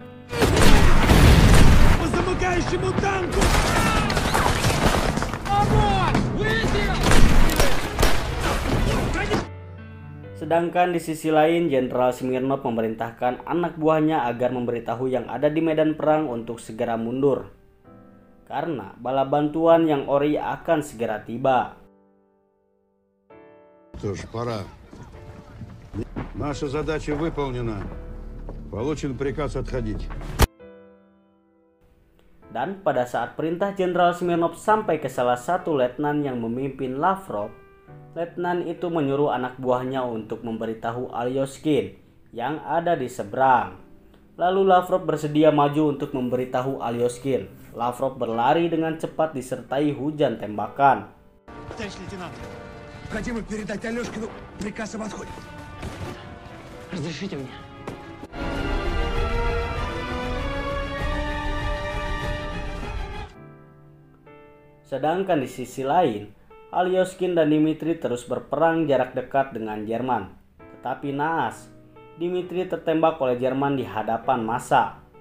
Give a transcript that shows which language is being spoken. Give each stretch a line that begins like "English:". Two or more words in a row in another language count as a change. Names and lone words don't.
Indonesian: Sedangkan di sisi lain, Jenderal Smirnov memerintahkan anak buahnya agar memberitahu yang ada di medan perang untuk segera mundur, karena bala bantuan yang ori akan segera tiba.
Russian: Что ж, пора. Наша задача выполнена. Получен приказ отходить.
Indonesian: Dan pada saat perintah Jenderal Smirnov sampai ke salah satu letnan yang memimpin Lavrov, letnan itu menyuruh anak buahnya untuk memberitahu Alyoskin yang ada di seberang. Lalu Lavrov bersedia maju untuk memberitahu Alyoskin. Lavrov berlari dengan cepat disertai hujan tembakan.
Russian: Товарищ лейтенант, хотим передать Алешкину приказ об отходе. Разрешите мне?
Indonesian: Sedangkan di sisi lain, Alyoskin dan Dmitri terus berperang jarak dekat dengan Jerman. Tetapi naas, Dmitri tertembak oleh Jerman di hadapan massa.